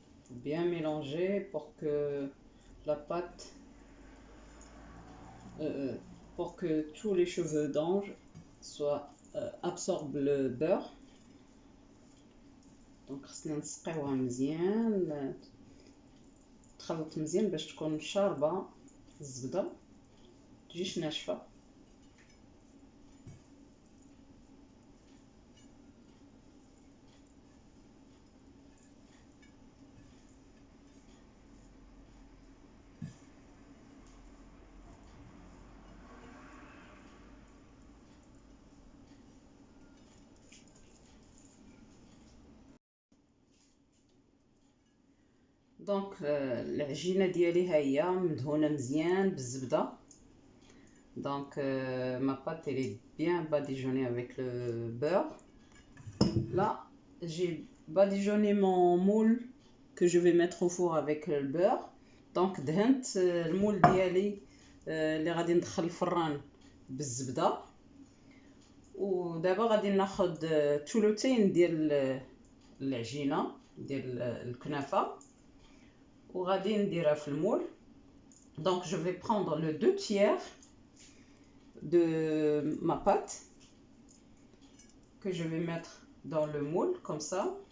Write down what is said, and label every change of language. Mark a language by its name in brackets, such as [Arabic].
[French] Bien mélanger pour que la pâte pour que tous les cheveux d'ange absorbent le beurre. [Arabic] دونك خصنا نسقيوها مزيان، تخلط مزيان باش تكون شاربه الزبده تجيش ناشفه. دونك العجينه ديالي ها هي مدهونه مزيان بالزبده. [French] دونك ma pâte elle est bien badigeonnée avec le beurre. Là j'ai badigeonné mon moule que je vais mettre au four avec le beurre. [Arabic] دونك دهنت المول ديالي اللي غادي ندخل الفران بالزبده. ودابا غادي ناخذ ثلثين ديال العجينه ديال الكنافه وغادي نديرها في المول. [French] Donc je vais prendre le 2/3 de ma pâte que je vais mettre dans le moule comme ça.